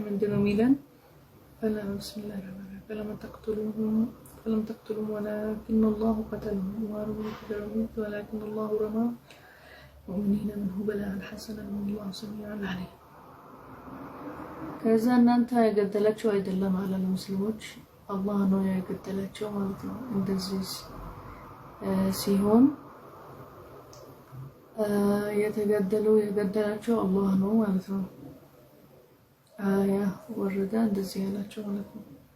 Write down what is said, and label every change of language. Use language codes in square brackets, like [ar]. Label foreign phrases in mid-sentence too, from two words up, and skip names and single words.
[ar] عندنا ميلان بسم الله الرحمن الرحيم. فلم تقتلهم ولكن الله قتلهم وما رموا إذ رموا ولكن الله رمى مؤمنين منه بلاء حسنا والله سميع عليم. [am] ከዛ እናንተ ያገደላቸው አይደለም አለ ሙስሊሞች አላህ ነው ያገደላቸው ማለት ነው። እንደዚህ ሲሆን የገደላቸው አላህ ነው ማለት ነው። አያ ወረደ እንደዚህ ያላቸው ማለት ነው።